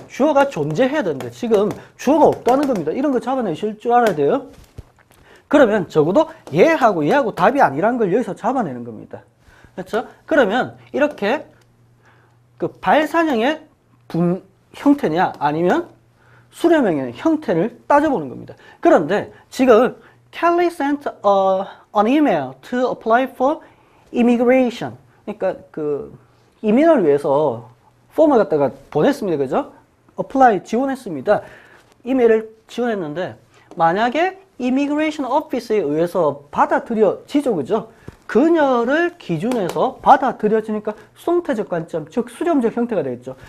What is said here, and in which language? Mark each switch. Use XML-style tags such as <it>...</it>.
<ko>주어가 존재해야 되는데 지금 주어가 없다는 겁니다. 이런 거 잡아내실 줄 알아야 돼요. 그러면 적어도 얘하고 답이 아니라는 걸 여기서 잡아내는 겁니다. 그렇죠? 그러면 이렇게 그 발산형의 형태냐 아니면 수렴형의 형태를 따져보는 겁니다.</ko> <en>그런데 지금 Kelly sent an email to apply for immigration.</en> <ko>그러니까 그 이민을 위해서 폼을 갖다가 보냈습니다. 그죠? apply 지원했습니다. 이메일을 지원했는데 만약에 immigration office에 의해서 받아들여지죠. 그죠? 그녀를 기준해서 받아들여지니까 수동태적 관점, 즉 수렴적 형태가 되겠죠.</ko>